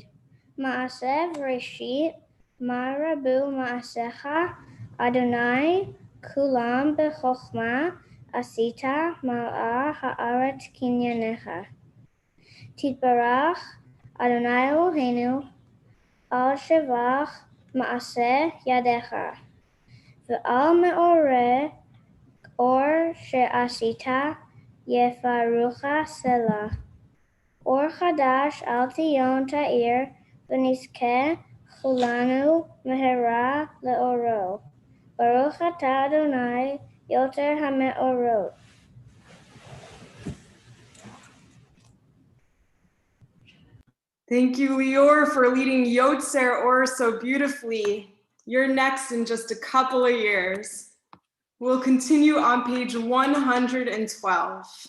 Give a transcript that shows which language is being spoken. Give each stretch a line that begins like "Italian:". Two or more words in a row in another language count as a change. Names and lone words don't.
Hebrew: מעשה בראשית מה רבו מעשיך אדוני כלם בחכמה עשית מלאה הארץ קנינך. תתברך אדוני אלהינו על שבח מעשה ידיך ועל מאורי אור שעשית יפארוך סלה. אור חדש על ציון תאיר ונזכה כלנו מהרה לאורו. ברוך אתה אדוני יוצר המאורות.
English: Thank you, Lior, for leading Yotzer Or so beautifully. You're next in just a couple of years. We'll continue on page 112.